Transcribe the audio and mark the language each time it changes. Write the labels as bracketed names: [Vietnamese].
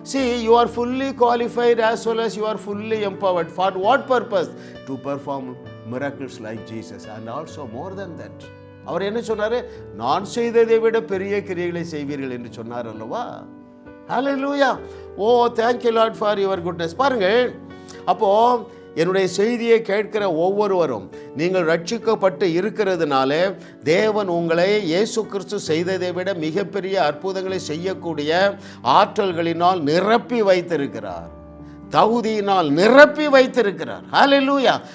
[English] See, you are fully qualified as well as you are fully empowered. For what purpose? To perform miracles like Jesus and also more than that. [Tamil] அவர் என்ன சொன்னார்? நான் செய்ததை விட பெரிய கிரியைகளை செய்வீர்கள் என்று சொன்னார் அல்லவா? [English] Hallelujah. Oh, thank you Lord for your goodness. [Tamil] பாருங்கள், அப்போ என்னுடைய செய்தியை கேட்கிற ஒவ்வொருவரும் நீங்கள் ரட்சிக்கப்பட்டு இருக்கிறதுனால தேவன் உங்களை இயேசு கிறிஸ்து செய்ததை விட மிகப்பெரிய அற்புதங்களை செய்யக்கூடிய ஆற்றல்களினால் நிரப்பி வைத்திருக்கிறார், தகுதியினால் நிரப்பி வைத்திருக்கிறார். ஹல்லேலூயா.